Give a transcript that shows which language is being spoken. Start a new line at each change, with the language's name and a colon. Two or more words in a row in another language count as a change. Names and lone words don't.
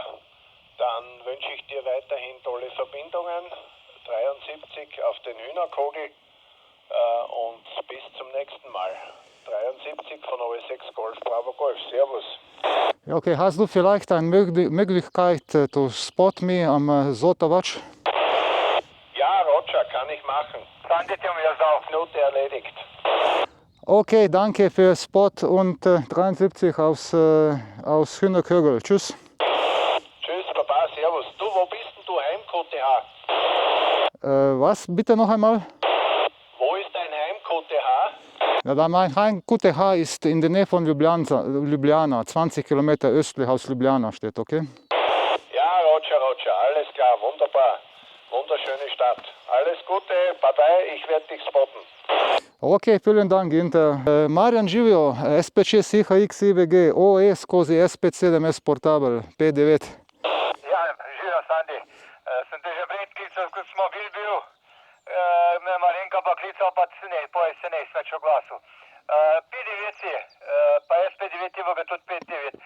German: Dann wünsche ich dir weiterhin tolle Verbindungen. 73 auf den Hühnerkogel und bis zum nächsten Mal. 73 von OE6 Golf Bravo Golf. Servus. Ja, okay, hast du vielleicht eine Möglichkeit
English: to spot me
German: am Zotavac? Ja, Roger, kann ich machen. Danke dir, mir ist auf Minute erledigt. Okay, danke für Spot und 73 aus Hühnerkögel. Tschüss. Tschüss, Baba, servus. Du, wo bist denn du heim, QTH? Was? Bitte noch einmal? Wo ist dein Heim, QTH? Ja, mein Heim QTH ist in der Nähe von Ljubljana, 20 Kilometer östlich aus Ljubljana steht, okay? Ja, Roger, alles klar, wunderbar. Wunderschöne Stadt. Alles Gute, Bye, ich werde dich spotten. Ok, vielen Dank, Ginter.
Slovenian: Marjan Živjo, SP6 IHX IVG, OE skozi SP7S Portable, P9. Ja, živijo, Sandi. Sem te že pred klical, ko smo bili bil. Me malenka pa klical, pa se ne več oglasil. P9 si, pa SP9 IVG tudi P9.